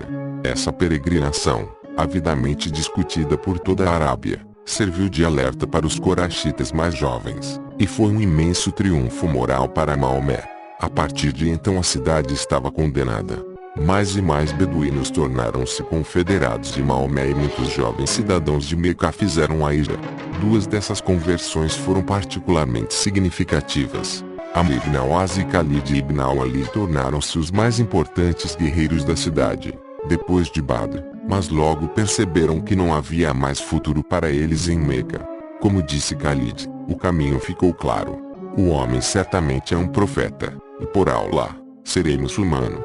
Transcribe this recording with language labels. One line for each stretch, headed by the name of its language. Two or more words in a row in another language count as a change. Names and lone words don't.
Portuguese: Essa peregrinação, avidamente discutida por toda a Arábia, serviu de alerta para os Coraxitas mais jovens, e foi um imenso triunfo moral para Maomé. A partir de então a cidade estava condenada. Mais e mais beduínos tornaram-se confederados de Maomé e muitos jovens cidadãos de Meca fizeram a hijra. 2 dessas conversões foram particularmente significativas. Amr ibn al-As e Khalid ibn al-Ali tornaram-se os mais importantes guerreiros da cidade, depois de Badr, mas logo perceberam que não havia mais futuro para eles em Meca. Como disse Khalid, o caminho ficou claro. O homem certamente é um profeta, e por Allah, serei muçulmano.